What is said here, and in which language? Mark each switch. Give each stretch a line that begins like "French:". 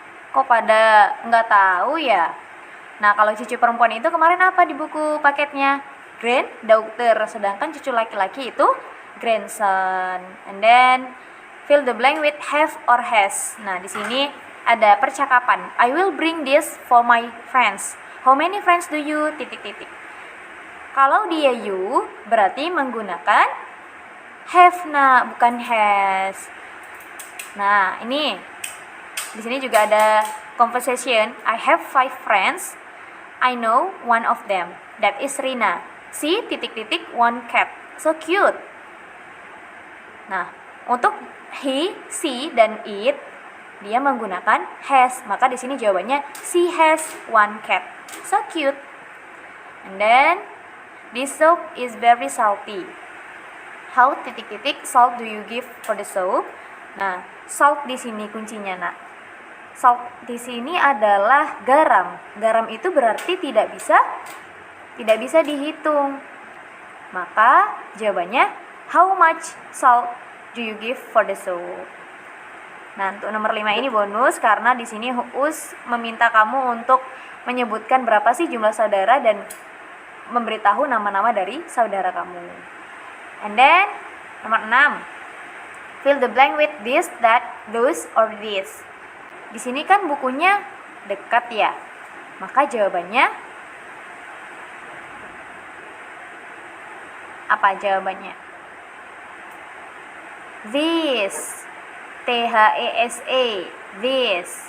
Indonesian: Kok pada nggak tahu ya? Nah, kalau cucu perempuan itu kemarin apa di buku paketnya? Granddaughter, sedangkan cucu laki-laki itu grandson.
English: And then fill the blank with have or has.
Indonesian: Nah, di sini ada percakapan.
English: I will bring this for my friends. How many friends do you? Titik-titik.
Indonesian: Kalau dia you berarti menggunakan have, nah bukan has. Nah, ini di sini juga ada conversation.
English: I have 5 friends. I know one of them. That is Rina. She titik-titik one cat. So cute.
Indonesian: Nah, untuk he, she, dan it dia menggunakan has. Maka di sini jawabannya
English: she has one cat. So cute. And then this soup is very salty. How titik-titik salt do you give for the soup? Nah, salt
Indonesian: di sini kuncinya, nak. Salt di sini adalah garam. Garam itu berarti tidak bisa dihitung. Maka jawabannya
English: how much salt do you give for the soup?
Indonesian: Nah, untuk nomor 5 ini bonus karena di sini Us meminta kamu untuk menyebutkan berapa sih jumlah saudara dan memberitahu nama-nama dari saudara kamu.
English: And then nomor 6. Fill the blank with this, that, those, or this.
Indonesian: Di sini kan bukunya dekat ya. Maka jawabannya apa jawabannya?
English: This. T-H-E-S-E. This.